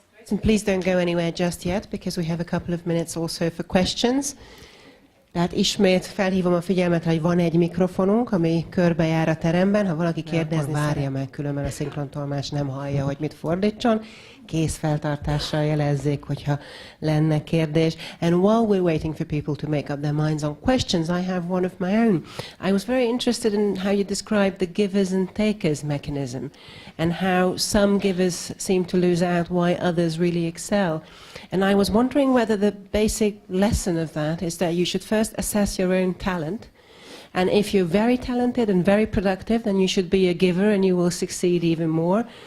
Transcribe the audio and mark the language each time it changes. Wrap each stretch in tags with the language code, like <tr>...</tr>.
<en>And please don't go anywhere just yet, because we have a couple of minutes also for questions.</en> <hu>Tehát ismét felhívom a figyelmet, hogy van egy mikrofonunk, ami körbejár a teremben. Ha valaki kérdezni, várja meg, különben a szinkrontolmács nem hallja, hogy mit fordítson. Kézfeltartással jelezzék, hogyha lenne kérdés.</hu> <en>And while we're waiting for people to make up their minds on questions, I have one of my own. I was very interested in how you described the givers and takers mechanism, and how some givers seem to lose out while others really excel. And I was wondering whether the basic lesson of that is that you should first assess your own talent, and if you're very talented and very productive, then you should be a giver and you will succeed even more.</en>